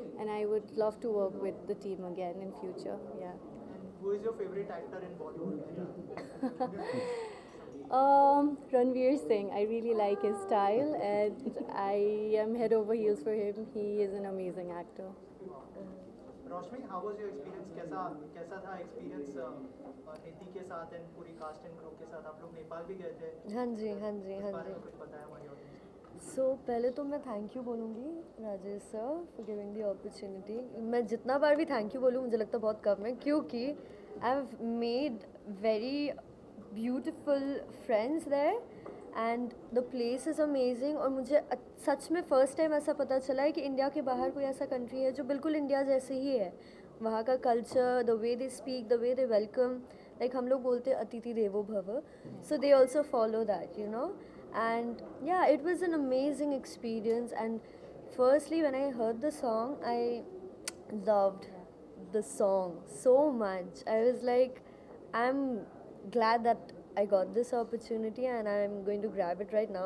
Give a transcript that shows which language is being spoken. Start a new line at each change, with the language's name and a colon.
English: And I would love to work with the team again in future. Yeah. Who is your favorite actor in Bollywood? Ranveer Singh. I really like his style, and I am head over heels for him. He is an amazing actor. Roshni, how was your experience?
Hindi: कैसा था experience नीति के साथ and पूरी cast and crew के साथ? आप लोग नेपाल भी गए थे? हाँ जी हाँ जी इस हाँ बारे जी में कुछ बताया हमारी audience? सो पहले तो मैं थैंक यू बोलूँगी Rajesh sir
English: For giving the opportunity.
Hindi: मैं जितना बार भी थैंक यू बोलूँ मुझे लगता बहुत कम है, क्योंकि
English: I have made very beautiful friends there and the place is amazing.
Hindi: और मुझे सच में फ़र्स्ट टाइम ऐसा पता चला है कि इंडिया के बाहर कोई ऐसा कंट्री है जो बिल्कुल इंडिया जैसे ही है. वहाँ का culture,
English: the way they speak, the way they welcome,
Hindi: like हम लोग बोलते हैं अतिथि देवो भव,
English: So they also follow that, you know. And yeah, it was an amazing experience. And firstly, when I heard the song, I loved the song so much. I was like, I'm glad that I got this opportunity and I'm going to grab it right now.